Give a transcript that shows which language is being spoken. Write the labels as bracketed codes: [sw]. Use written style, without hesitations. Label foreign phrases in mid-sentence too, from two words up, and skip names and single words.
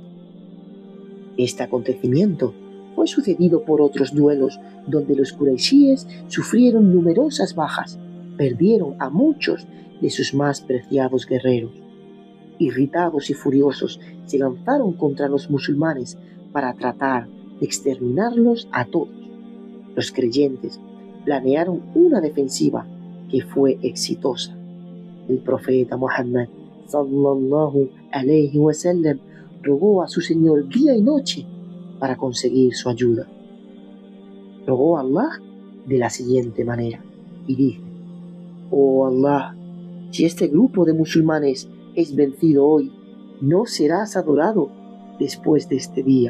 [es] Este acontecimiento fue sucedido por otros duelos donde los Quraishíes sufrieron numerosas bajas, perdieron a muchos de sus más preciados guerreros. Irritados y furiosos, se lanzaron contra los musulmanes para tratar de exterminarlos a todos. Los creyentes planearon una defensiva que fue exitosa. El profeta Muhammad [ar] صلى الله عليه وسلم [es] rogó a su Señor día y noche para conseguir su ayuda. Rogó a Allah de la siguiente manera y dice: Oh Allah, si este grupo de musulmanes es vencido hoy, no serás adorado después de este día.